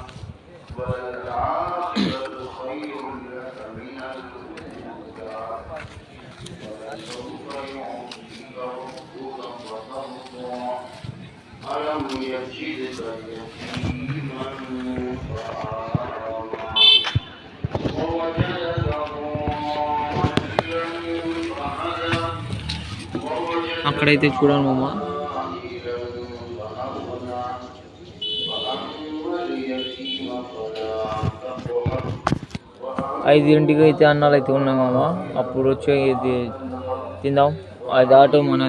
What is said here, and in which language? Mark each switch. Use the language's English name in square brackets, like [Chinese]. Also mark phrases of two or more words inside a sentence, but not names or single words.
[Arabic] وللعاقبة خير لك من الأولى ولسوف يعطيك ربك فترضى ألم يجدك يتيما فآوى ووجدك ضالا فهدى [Telugu] అక్కడైతే చూడండి మామ. ఐదింటికి అయితే అన్నాలు అయితే ఉన్నాయి మామ. అప్పుడు వచ్చి ఇది తిందాం. అది ఆటో మనదే.